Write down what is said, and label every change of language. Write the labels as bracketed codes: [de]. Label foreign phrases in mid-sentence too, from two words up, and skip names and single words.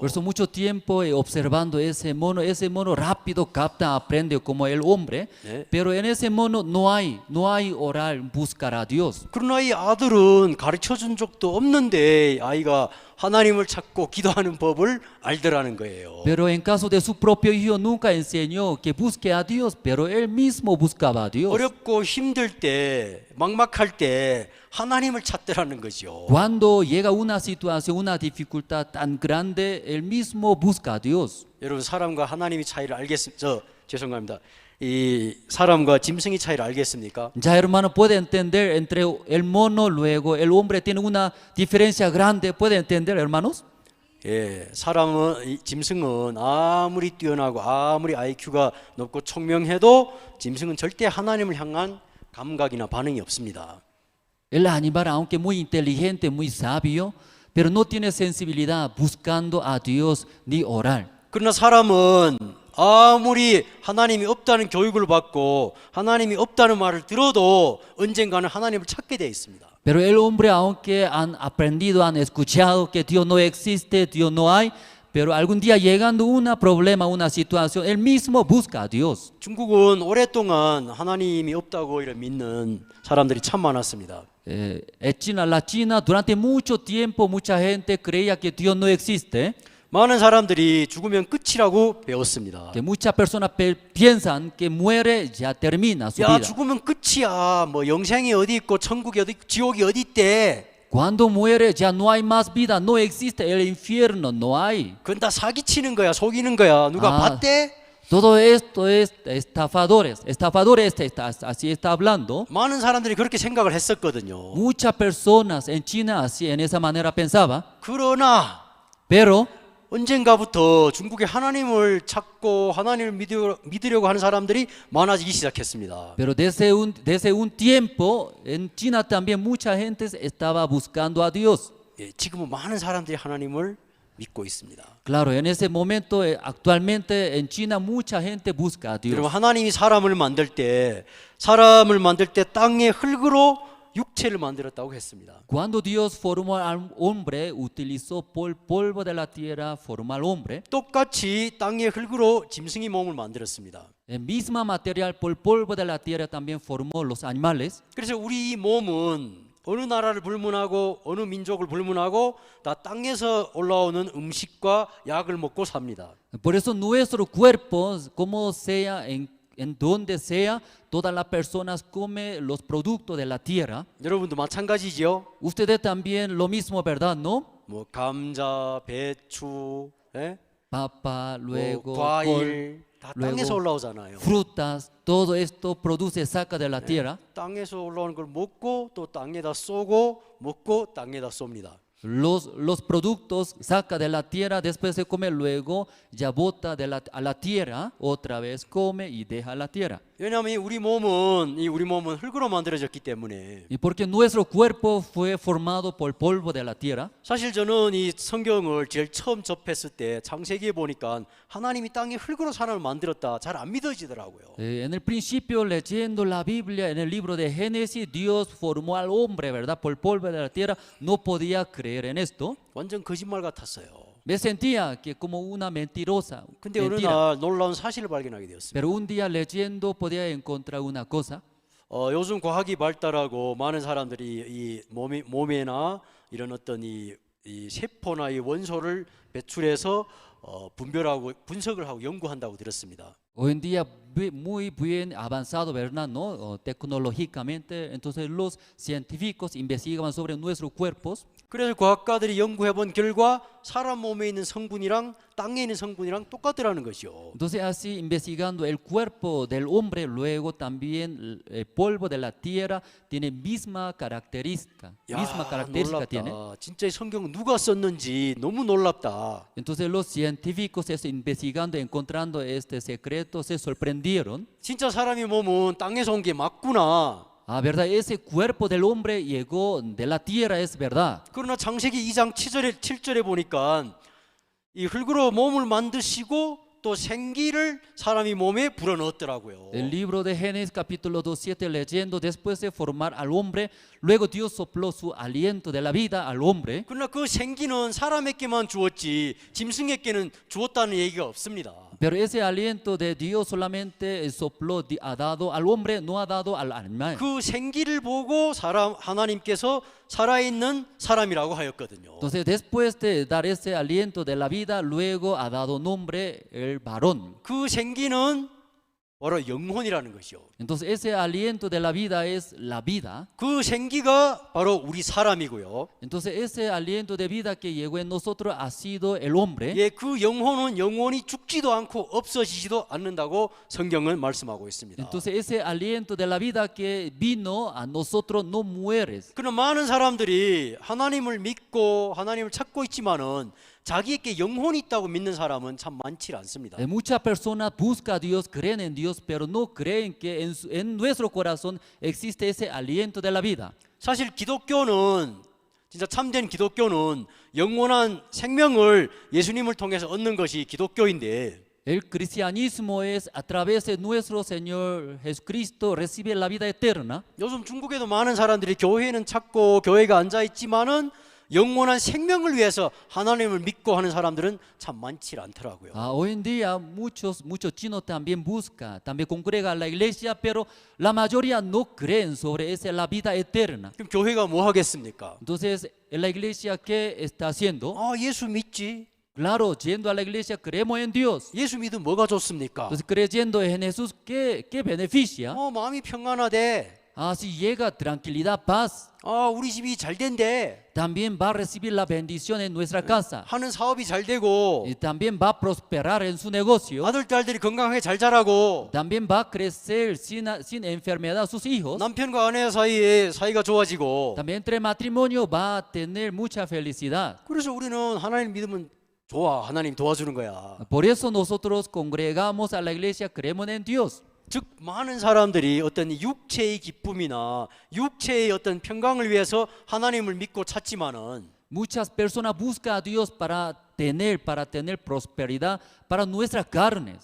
[es] Por eso mucho tiempo observando ese mono rápido capta, aprende como el hombre, [ko] 네. [es] pero en ese mono no hay orar, buscar a Dios. [ko] 그러나 이 아들은 가르쳐 준 적도 없는데 아이가 하나님을 찾고 기도하는 법을 알더라는 거예요. [es] Pero en caso de su propio hijo nunca enseñó que busque a Dios, pero él mismo buscaba a Dios. [ko] 어렵고 힘들 때, 막막할 때 하나님을 찾더라는 거죠. [es] Cuando llega una situación, una dificultad tan grande, él mismo busca a Dios. [ko] 여러분 사람과 하나님의 차이를 알겠습니까? 죄송합니다. 이 사람과 짐승의 차이를 알겠습니까? [es] Ya hermano, puede entender entre el mono, luego el hombre tiene una diferencia grande. ¿Puede entender, hermanos? [ko] 예, 이 짐승은 아무리 뛰어나고 아무리 IQ가 높고 총명해도 짐승은 절대 하나님을 향한 감각이나 반응이 없습니다. [es] El animal, aunque muy inteligente, muy sabio, pero no tiene sensibilidad buscando a Dios ni orar. [ko] 그러나 사람은 아무리 하나님이 없다는 교육을 받고 하나님이 없다는 말을 들어도 언젠가는 하나님을 찾게 되어 있습니다. [es] Pero el hombre, aunque han aprendido, han escuchado que Dios no existe, Dios no hay, pero algún día llegando un problema, una situación, él mismo busca a Dios. [ko] 중국은 오랫동안 하나님이 없다고 믿는 사람들이 참 많았습니다. [es] La China, durante mucho tiempo, mucha gente creía que Dios no existe. [ko] 많은 사람들이 죽으면 끝이라고 배웠습니다. [es] Que muchas personas piensan que muere ya termina su [ko] 야, [es] vida. [ko] 죽으면 끝이야. 뭐 영생이 어디 있고 천국이 어디 있고 지옥이 어디 있대. [es] Cuando muere ya no hay más vida, no existe el infierno, no hay. [ko] 그건 다 사기치는 거야, 속이는 거야. 누가 아. 봤대? [es] Todo esto es estafadores. Estafadores así está hablando. [ko] 많은 사람들이 그렇게 생각을 했었거든요. [es] Muchas personas en China así en esa manera pensaba. [ko] 그러나 [es] Pero [ko] 언젠가부터 중국의 하나님을 찾고 하나님을 믿으려고 하는 사람들이 많아지기 시작했습니다. [es] Pero desde un tiempo en China también mucha gente estaba buscando a Dios. [ko] 예, 지금은 많은 사람들이 하나님을 믿고 있습니다. [es] Claro, en ese momento actualmente en China mucha gente busca a Dios. [ko] 여러분, 하나님이 사람을 만들 때 땅의 흙으로 육체를 만들었다고 했습니다. [es] Cuando Dios formó al hombre, utilizó polvo de la tierra, formó al hombre. [ko] 똑같이 땅의 흙으로 짐승이 몸을 만들었습니다. [es] En misma material, por polvo de la tierra también formó los animales. [ko] 그래서 우리 몸은 어느 나라를 불문하고 어느 민족을 불문하고 다 땅에서 올라오는 음식과 약을 먹고 삽니다. [es] Por eso nuestro cuerpo, como sea, en donde sea, todas las personas comen los productos de la tierra. [ko] 여러분도 마찬가지죠? [es] Ustedes también lo mismo, ¿verdad? ¿No? [ko] 뭐 감자, 배추, 예? [es] Papa, luego [ko] 과일 다 [es] luego [ko] 땅에서 올라오잖아요. [es] frutas, todo esto produce, saca de la tierra. [ko] 땅에서 올라오는 걸 먹고 또 땅에다 쏘고 먹고 땅에다 쏩니다. [es] Los productos saca de la tierra, después se come, luego ya bota a la tierra, otra vez come y deja la tierra. [ko] 왜냐하면 우리 몸은 흙으로 만들어졌기 때문에. [es] Y porque nuestro cuerpo fue formado por polvo de la tierra. [ko] 사실 저는 이 성경을 제일 처음 접했을 때 창세기에 보니까 하나님이 땅에 흙으로 사람을 만들었다 잘 안 믿어지더라고요. [es] En el principio, leyendo la Biblia, en el libro de Génesis, Dios formó al hombre, ¿verdad? Por polvo de la tierra. No podía creer en esto. [ko] 완전 거짓말 같았어요. [es] Me sentía que como una mentirosa. [ko] 근데 어느 [es] Mentira. [ko] 날 놀라운 사실을 발견하게 되었습니다. [es] Pero un día leyendo podía encontrar una cosa. [ko] 요즘 과학이 발달하고 많은 사람들이 이 몸에나 이런 어떤 이 세포나 이 원소를 배출해서 분석을 하고 연구한다고 들었습니다. [es] Hoy en día muy bien avanzado, ¿verdad? ¿No? Tecnológicamente, entonces los científicos investigaban sobre nuestros cuerpos. [ko] 그래서 과학가들이 연구해본 결과 사람 몸에 있는 성분이랑 땅에 있는 성분이랑 똑같더라는 것이요. [es] Entonces así investigando el cuerpo del hombre, luego también el polvo de la tierra tiene misma característica tiene. [ko] 놀랍다. 진짜 이 성경 누가 썼는지 너무 놀랍다. [es] Entonces los científicos investigando, encontrando este secreto, se sorprendieron. [ko] 진짜 사람의 몸은 땅에서 온 게 맞구나. [es] Ah, verdad, ese cuerpo del hombre llegó de la tierra, es verdad. [ko] 그러나 창세기 2장 7절에 보니까 이 흙으로 몸을 만드시고 또 생기를 사람이 몸에 불어넣었더라고요. [es] El libro de Génesis capítulo 2:7 leyendo, después de formar al hombre, luego Dios sopló su aliento de la vida al hombre. [ko] 그러나 그 생기는 사람에게만 주었지 짐승에게는 주었다는 얘기가 없습니다. [es] Pero ese aliento de Dios solamente sopló, ha dado al hombre, no ha dado al animal. [ko] 그 생기를 보고 하나님께서 살아있는 사람이라고 하였거든요. [es] Entonces después de dar ese aliento de la vida, luego ha dado nombre el varón. [ko] 그 생기는 바로 영혼이라는 것이요. [es] Entonces ese aliento de la vida es la vida. [ko] 그 생기가 바로 우리 사람이고요. [es] Entonces ese aliento de vida que llegó en nosotros ha sido el hombre. [ko] 예, 그 영혼은 영원히 죽지도 않고 없어지지도 않는다고 성경은 말씀하고 있습니다. [es] Entonces ese aliento de la vida que vino a nosotros no muere. [ko] 그런 많은 사람들이 하나님을 믿고 하나님을 찾고 있지만은 자기에게 영혼이 있다고 믿는 사람은 참 많지 않습니다. [es] Muchas personas buscan a Dios, creen en Dios, pero no creen que en nuestro corazón existe ese aliento de la vida. [ko] 사실 기독교는 진짜 참된 기독교는 영원한 생명을 예수님을 통해서 얻는 것이 기독교인데 [es] El cristianismo es a través de nuestro Señor Jesucristo recibe la vida eterna. [ko] 요즘 중국에도 많은 사람들이 교회는 찾고 교회가 앉아 있지만은 영원한 생명을 위해서 하나님을 믿고 하는 사람들은 참 많지 않더라고요. [es] Hoy en día muchos chinos también buscan, también congregan a la iglesia, pero la mayoría no creen sobre esa la vida eterna. [ko] 그럼 교회가 뭐 하겠습니까? [es] Entonces, la iglesia ¿qué está haciendo? [ko] 예수 믿지. [es] Claro, yendo a la iglesia creemos en Dios. [ko] 예수 믿으면 뭐가 좋습니까? [es] Entonces, creyendo en Jesús, ¿qué beneficia? [ko] 마음이 평안하대. [es] Así llega tranquilidad, paz. [ko] 우리 집이 잘 된대. [es] También va a recibir la bendición en nuestra casa. [ko] 하는 사업이 잘 되고. [es] Y también va a prosperar en su negocio. [ko] 아들, 딸들이 건강하게 잘 자라고. [es] También va a crecer sin enfermedad sus hijos. [ko] 남편과 아내 사이에 사이가 좋아지고. [es] También entre matrimonio va a tener mucha felicidad. [ko] 그래서 우리는 하나님 믿으면 좋아. 하나님 도와주는 거야. [es] Por eso nosotros congregamos a la iglesia, creemos en Dios. [ko] 즉 많은 사람들이 어떤 육체의 기쁨이나 육체의 어떤 평강을 위해서 하나님을 믿고 찾지만은 [es] Muchas personas buscan a Dios para tener prosperidad para nuestras carnes.